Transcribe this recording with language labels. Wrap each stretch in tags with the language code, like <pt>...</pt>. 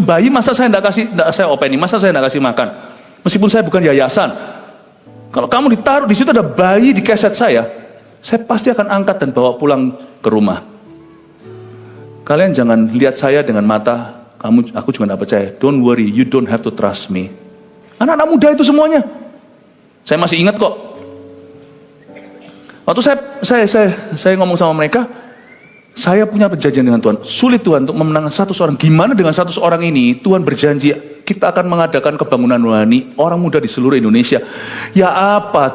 <id>Bayi masa saya gak saya openi, masa saya gak kasih makan? Meskipun saya bukan yayasan. Kalau kamu ditaruh di situ ada bayi di keset saya pasti akan angkat dan bawa pulang ke rumah. Kalian jangan lihat saya dengan mata, aku juga gak percaya.</id> <en>Don't worry, you don't have to trust me.</en> <id>Anak-anak muda itu semuanya. Saya masih ingat kok. Waktu saya ngomong sama mereka, saya punya perjanjian dengan Tuhan. Sulit Tuhan untuk memenangkan 100 orang. Gimana dengan 100 orang ini? Tuhan berjanji, kita akan mengadakan kebangunan rohani orang muda di seluruh Indonesia. Ya apa?</id>